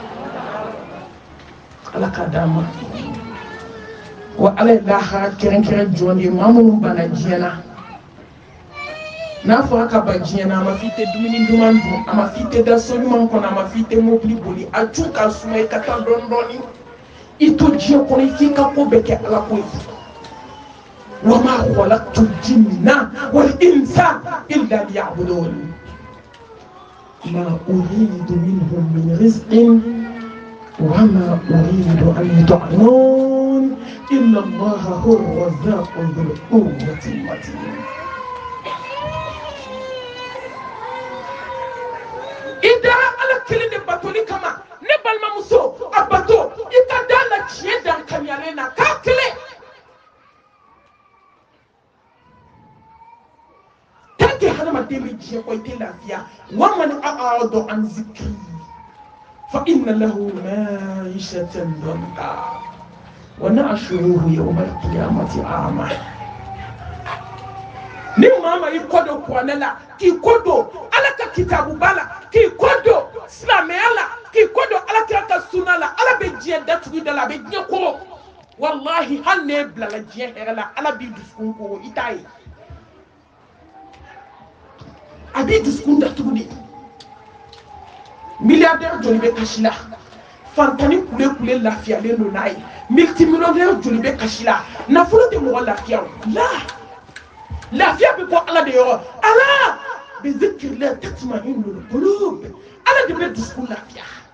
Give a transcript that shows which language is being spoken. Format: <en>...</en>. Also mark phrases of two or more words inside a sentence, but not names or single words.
<bm>ala k'a d'an ma wa ala ye lahara kɛrɛnkɛrɛn jɔn de ye maa minnu banna diɲɛ na n'a fɔra ka ban diɲɛ na a ma f'i tɛ dumuni duman dun a ma f'i tɛ da so ɲuman kɔnɔ a ma f'i tɛ mobili boli a ju ka suma i ka taa dɔɔni dɔɔni i to diɲɛ kɔnɔ i k'i ka ko bɛɛ kɛ ala ko ye</bm> <ar>وما خلقت الجن والإنس إلا ليعبدون ما أريد منهم من رزق وما أريد أن يطعمون إن الله هو الرزاق ذو القوة المتين</ar> <bm>idara ala kelen de batoli kama ne balimamuso a bato i ka da la tiɲɛ dankaniyalen na k'a kelen</bm> <fr>tant que</fr> <bm>hadamaden bɛ diɲɛ kɔ i tɛ lafiya</bm> <ar>ومن أعرض عن ذكري فإن له معيشة ضنكا ونحشره يوم القيامة أعمى</ar> <bm>ni mama i kodo kuranɛ la k'i kodo ala ka kitabu ba la k'i kodo silamɛya la k'i kodo alakira ka sunna la ala bɛ diɲɛ datugu da la a bɛ diɲɛ kɔrɔ wallahi hali n'e bilala diɲɛ hɛrɛ la ala b'i dusukun kɔrɔ i t'a ye a b'i dusukun datugu de milliardaire joli bɛ kasi la fantani kule lafiyalen don n'a ye multimillionnaire joli bɛ kasi la nafolo tɛ mɔgɔ lafiya o la lafiya bɛ bɔ ala de yɔrɔ ala bɛ zikiri la</bm> <ar>تطمئن القلوب</ar> <bm>ala de bɛ dusukun lafiya</bm>